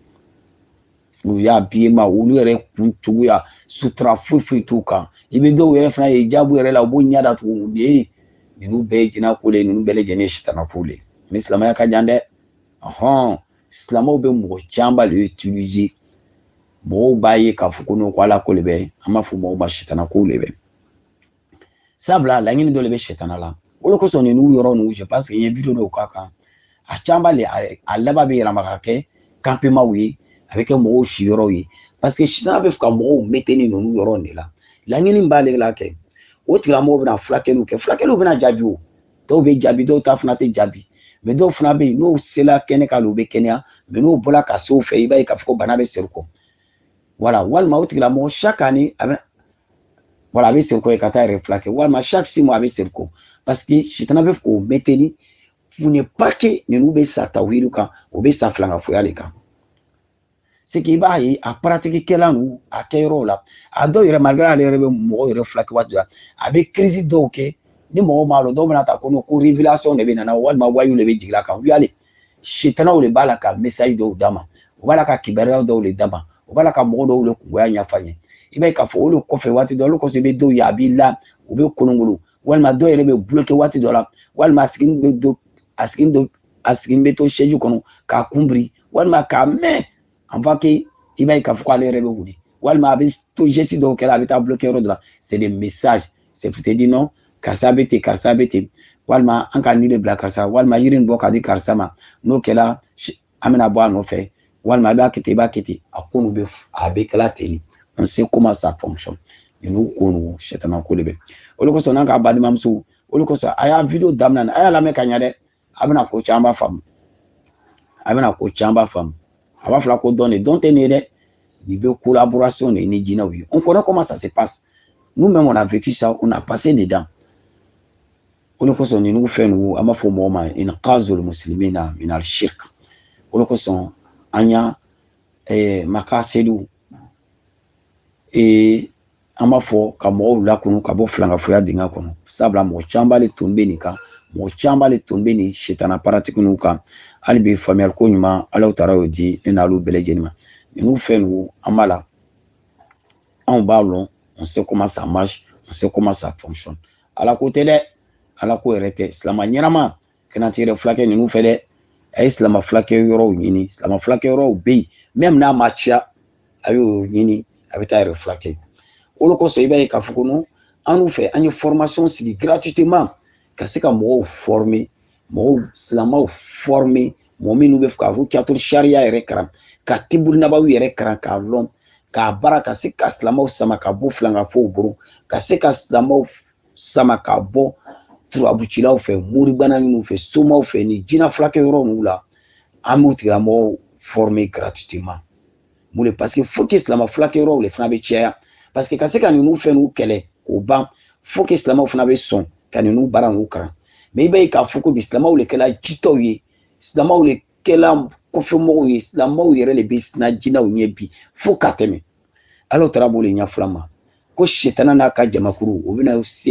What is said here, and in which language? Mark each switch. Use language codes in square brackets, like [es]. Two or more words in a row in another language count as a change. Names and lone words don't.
[bm] u y'a habillement olu yɛrɛ kun cogoya sutura foyi t'u kan i bɛ dɔw yɛrɛ fana ye hijabu yɛrɛ la u b'o ɲɛ datugu ninnu bɛɛ ye jinɛ ko le ninnu bɛɛ lajɛlen ye sitana ko le ni silamɛya ka jan dɛ silamɛw bɛ mɔgɔ caman le utiliser mɔgɔw b'a ye k'a fɔ ko ko ala ko le bɛ an b'a fɔ mɔgɔw ma sitana ko le bɛ sabula laɲini dɔ le bɛ sitana la o de kosɔn ninnu yɔrɔ ninnu [fr] je pense que [bm] n ye video dɔw k'a kan a caman le a laban bɛ yɛlɛma ka kɛ campement ye a bɛ kɛ mɔgɔw si yɔrɔw ye [fr] parce que [bm] sitana bɛ fɛ ka mɔgɔw maintenir ninnu yɔrɔ de la laɲini b'ale la kɛ o tigilamɔgɔw bɛna furakɛliw kɛ furakɛliw bɛna jaabi o dɔw bɛ jaabi dɔw ta fana tɛ jaabi mais dɔw fana bɛ yen n'o sela kɛnɛ kan u bɛ kɛnɛya mais n'o bɔra ka se o fɛ i b'a ye k'a fɔ ko bana bɛ segin kɔ voilà walima o tigilamɔgɔ [fr] chaque année [bm] a bɛ segin kɔ ye ka taa yɛrɛ furakɛ walima chaque 6 mois a bɛ segin kɔ [fr] parce que [bm] sitana bɛ fɛ k'o maintenir [fr] pour ne pas que [bm] ninnu bɛ sa tawhidu kan o bɛ sa filankafoya de kan [fr] c'est que [bm] i b'a ye a pratique kɛla ninnu a kɛ yɔrɔw la a dɔw yɛrɛ malgré ale yɛrɛ bɛ mɔgɔw yɛrɛ furakɛ waati la a bɛ crise dɔw kɛ ni mɔgɔw m'a dɔn dɔw bɛna ta ko révélation de bɛ nana walima wayu de bɛ jigin a kan u y'ale sitanaw de b'a la ka message dɔw d'a ma u b'a la ka kibaruya dɔw de d'a ma u b'a la ka mɔgɔ dɔw de kungoya ɲɛfɔ a ɲɛ i b'a ye k'a fɔ olu kɔfɛ waati dɔ olu kɔsɔn i bɛ dɔw ye a b'i la u bɛ kolongolo walima dɔw yɛrɛ bɛ bloqué waati dɔ la walima a sigin bɛ to siège kɔnɔ k'a kunbiri walima k'a mɛn avant que i b'a ye k'a fɔ k'ale yɛrɛ bɛ wuli walima a bɛ to geste dɔw kɛra a bɛ taa bloqué yɔrɔ dɔ la [fr] c'est des messages c'est pour te dire non [bm] karisa bɛ ten karisa bɛ ten walima an ka nin de bila karisa walima yiri nin bɔ ka di karisa ma n'o kɛra an bɛna bɔ a nɔfɛ walima a b'a kɛ ten i b'a kɛ ten a ko ninnu a bɛ kɛla ten [fr] on sait comment ça fonctionne [bm] ninnu ko ninnu sitana ko de bɛ o de kosɔn n'an ka balimamuso o de kosɔn a y'a video daminɛ a y'a lamɛn ka ɲɛ dɛ a bɛna ko caman faamu a b'a fɔ ko dɔn tɛ nin ye dɛ nin bɛ collaboration de ni jinɛw ye [fr] on connaît comment ça se passe nous-mêmes on a vécu ça on a passé dedans [bm] o de kosɔn ninnu fɛn ninnu an b'a fɔ mɔgɔw ma [ar] إنقاذ المسلمين من الشرك [bm] o de kosɔn an y'a makasediw an b'a fɔ ka mɔgɔw lakunu ka bɔ filankafoya dingɛ kɔnɔ sabula mɔgɔ caman le tun bɛ nin kan mɔgɔ caman le tun bɛ nin sitana pratique ninnu kan hali bi faamuyali ko ɲuman Ala taala y'o di ne n'alu bɛɛ lajɛlen ma ninnu fɛn ninnu an b'a la anw b'a lɔn [fr] on sait comment ça marche on sait comment ça fonctionne [bm] ala ko tɛ dɛ ala ko yɛrɛ tɛ silama ɲɛnama kana tɛ yɛrɛ fulakɛ ninnu fɛ dɛ a ye silama fulakɛ yɔrɔw ɲini silama fulakɛ yɔrɔw bɛ yen même n'a ma ciya a y'o ɲini a bɛ taa yɛrɛ fulakɛ o de kosɔn i b'a ye k'a fɔ ko an fɛ an ye formation sigi gratuitement ka se ka mɔgɔw former mɔgɔw silamaw former mɔgɔ minnu bɛ fɛ ka [ar] الرقية الشرعية [bm] yɛrɛ kalan ka tiburu nabaw yɛrɛ kalan k'a lɔn k'a baara ka se ka silamaw sama ka bɔ filankafow bolo ka se ka silamaw sama ka bɔ turabucilaw fɛ moribana ninnu fɛ somaw fɛ ni jinɛ fulakɛ yɔrɔ ninnu la an b'u tigilamɔgɔw former gratuitement mun de [fr] parce que faut que [bm] silama fulakɛ yɔrɔw le fana bɛ caya [fr] parce que [bm] ka se ka ninnu fɛn ninnu kɛlɛ k'o ban [fr] faut que [bm] silamaw fana bɛ sɔn ka ninnu baara ninnu kalan mais i b'a ye k'a fɔ ko bi silamaw le kɛla jitɔw ye silamaw le kɛla kɔfɛmɔgɔw ye silamaw yɛrɛ le bɛ sina jinɛw ɲɛ bi fo ka tɛmɛ Ala taala b'o le ɲɛfɔ an ma ko sitana n'a ka jamakuru o bɛna se